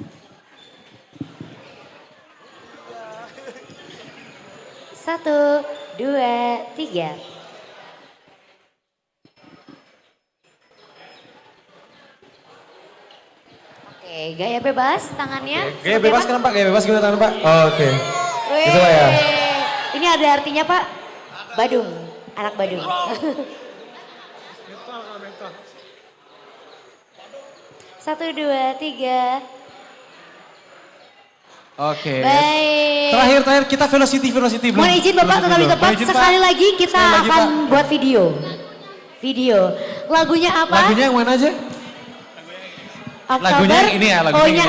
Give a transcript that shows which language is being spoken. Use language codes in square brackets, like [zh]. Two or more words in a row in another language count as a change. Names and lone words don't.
[id] Satu, dua, tiga. Oke, gaya bebas tangannya. Gaya seperti bebas apa? kan Pak? Gaya bebas gimana tangan Pak? Oh, oke. Wih, Gitu Pak ya? Ini ada artinya Pak? Badung, anak Badung. Satu, dua, tiga. Oke. Baik. Terakhir kita velocity belum. Mohon izin Bapak tetap di tempat. Mohon izin, Pak. Sekali lagi kita Sekali lagi, akan Pak. buat video. Lagunya apa? Lagunya yang mana aja? Oktober. lagunya yang ini ya, lagunya O-nya